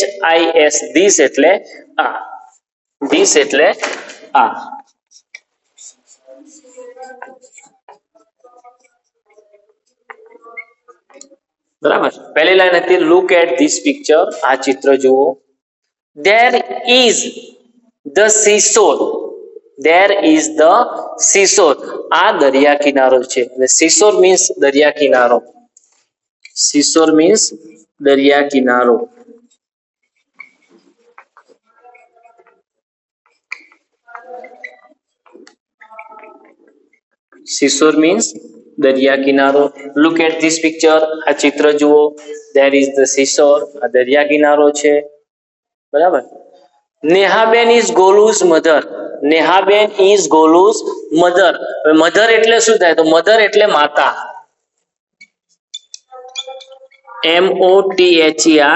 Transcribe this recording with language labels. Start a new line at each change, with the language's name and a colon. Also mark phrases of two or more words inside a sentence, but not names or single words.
Gujarati: ધીસ એટલે આ. ધીસ એટલે આ. બરાબર. પહેલી લાઈન હતી
English: look at this picture.
Gujarati: આ ચિત્ર જુઓ.
English: There is the seashore. There is the seashore.
Gujarati: આ દરિયા કિનારો છે.
English: seashore means
Gujarati: દરિયા કિનારો.
English: seashore means
Gujarati: દરિયા કિનારો.
English: seashore means
Gujarati: દરિયા કિનારો.
English: Look at this picture.
Gujarati: આ ચિત્ર જુઓ.
English: There is the seashore.
Gujarati: આ દરિયા કિનારો છે. બરાબર.
English: Nehaben is Golu's mother. Nehaben is Golu's mother.
Gujarati: હવે મધર એટલે શું થાય? તો મધર એટલે માતા. MOTHER.